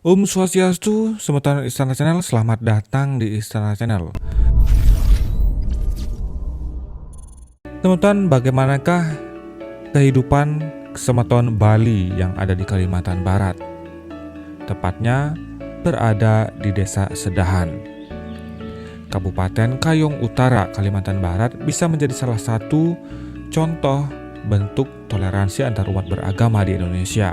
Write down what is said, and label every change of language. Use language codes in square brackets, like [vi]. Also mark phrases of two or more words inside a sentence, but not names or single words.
[ban] Om Swastiastu, semeton [id] Istana Channel, selamat datang di Istana Channel. Teman-teman, bagaimanakah kehidupan semeton Bali yang ada di Kalimantan Barat? Tepatnya berada di Desa Sedahan, Kabupaten Kayong Utara, Kalimantan Barat bisa menjadi salah satu contoh bentuk toleransi antar umat beragama di Indonesia.